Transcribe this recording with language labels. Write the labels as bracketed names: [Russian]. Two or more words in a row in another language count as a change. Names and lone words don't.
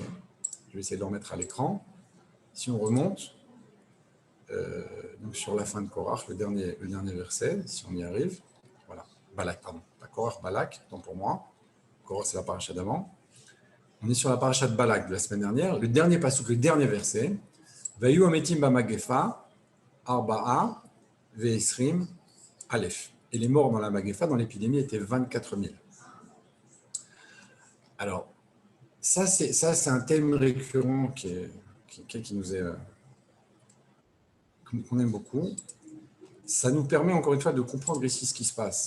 [French] Je vais essayer de le remettre à l'écran. Si on remonte, donc sur la fin de Korach, le dernier verset, si on y arrive, voilà, Balak, pardon, pas Korach, Balak, tant pour moi. Korach, c'est la paracha d'avant. On est sur la paracha de Balak de la semaine dernière. Le dernier pasuk, le dernier verset, [Hebrew] ויהיו המתים במגפה ארבעה ועשרים אלף. [French] Et les morts dans la magefa, dans l'épidémie, étaient 24 000. Alors, ça c'est un thème récurrent qui nous est qu'on aime beaucoup. Ça nous permet encore une fois de comprendre ici ce qui se passe.